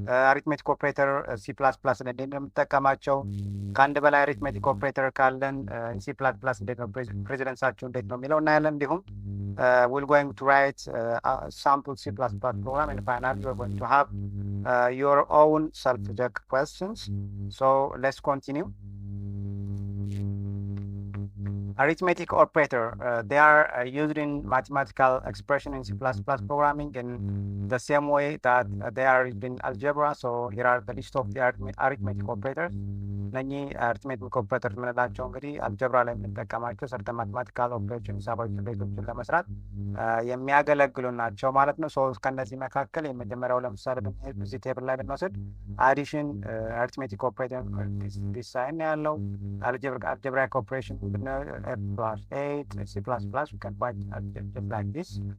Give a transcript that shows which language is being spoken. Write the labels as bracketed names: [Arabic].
[Amharic] አሪትሜቲክ ኦፕሬተር ሲ ፕላስ ፕላስ እንዴት ነው የምንጠቀማቸው፣ ከአንድ በላይ አሪትሜቲክ ኦፕሬተር ካለን ሲ ፕላስ ፕላስ እንዴት ነው ፕሬዚደንሳቸው እንዴት ነው የሚለው እናያለን። እንዲሁም [English] we're going to write sample C++ program, and finally we're going to have your own self-check questions. So let's continue. Arithmetic operator, they are used in mathematical expression in C++ programming in the same way that they are used in algebra. So here are the list of the arithmetic operators. [Amharic] እነኚህ አሪትሜቲክ ኦፕሬተር የምንላቸው እንግዲህ አልጀብራ ላይ የምንጠቀማቸው ሰርተ ማትማቲካል ኦፕሬሽን ሂሳባዊ ስሌቶችን ለመስራት የሚያገለግሉ ናቸው ማለት ነው። ከእነዚህ መካከል የመጀመሪያው ለምሳሌ እዚህ ቴብል ላይ ብንወስድ አዲሽን አሪትሜቲክ ኦፕሬተር ዲሳይን ያለው አልጀብራይክ ኦፕሬሽን +8 [English] C++ we can write just like this.